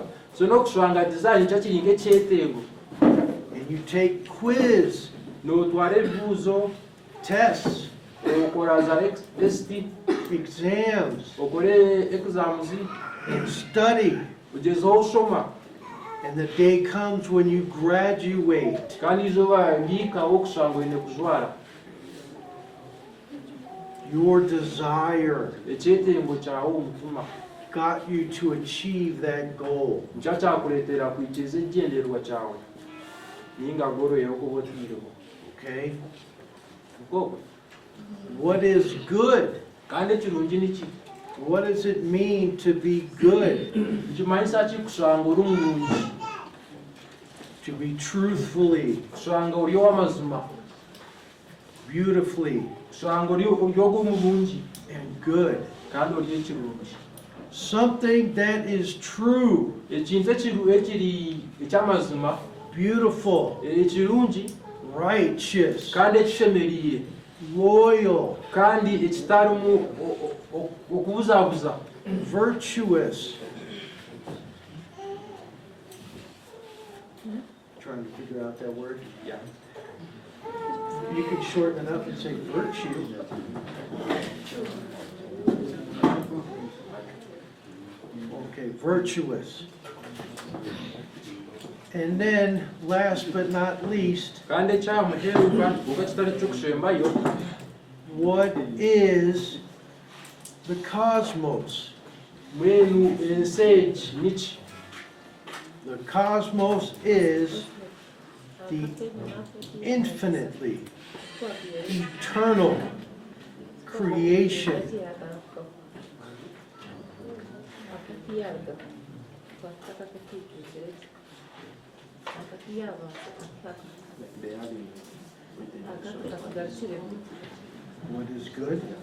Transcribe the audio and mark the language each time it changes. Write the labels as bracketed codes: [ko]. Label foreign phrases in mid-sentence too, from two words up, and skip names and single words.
[nyn] So n'okushanga design nikyo kiri ng'ekyetengo. [en] And you take quiz, [nyn] N'otwara ebibuuzo, [en] tests, [nyn] okora za test, [en] exams, [nyn] okore exams, [en] and study. [nyn] ogyezeho oshoma. [en] And the day comes when you graduate. [nyn] Kandi izooba liikaho okushanga oine kujwara. [en] Your desire [nyn] Ekyetengo kyawe omutima [en] got you to achieve that goal. [nyn] nikyo kyakureetera kwikiza ekigendererwa kyawe ninga goroyeho kuba otiireho. [en] Okay? [nyn] Nk'okwo. [en] What is good? [nyn] Kandi ekirungi niki? [en] What does it mean to be good? [nyn] Nikimanyisa ki kushanga ori omurungi? [en] To be truthfully, [nyn] Kushanga ori ow'amazima, [en] beautifully, [nyn] kushanga ori ogw'omurungi [en] and good. [nyn] kandi ori ekirungi. [en] Something that is true, [nyn] Ekintu ekiri eky'amazima, [en] beautiful, [nyn] ekirungi [en] righteous, [nyn] kandi ekishemeriire [en] loyal, [nyn] kandi ekitarimu okubuzaabuza, [en] virtuous. Trying to figure out that word. Yeah. You could shorten it up and say virtue. Okay, virtuous. And then, last but not least, [nyn] kandi ekyamuheruka oba kitali ky'okushembayo, [en] what is the cosmos? [nyn] mwenu ensi egi niki? [en] The cosmos is the infinitely eternal creation What is good?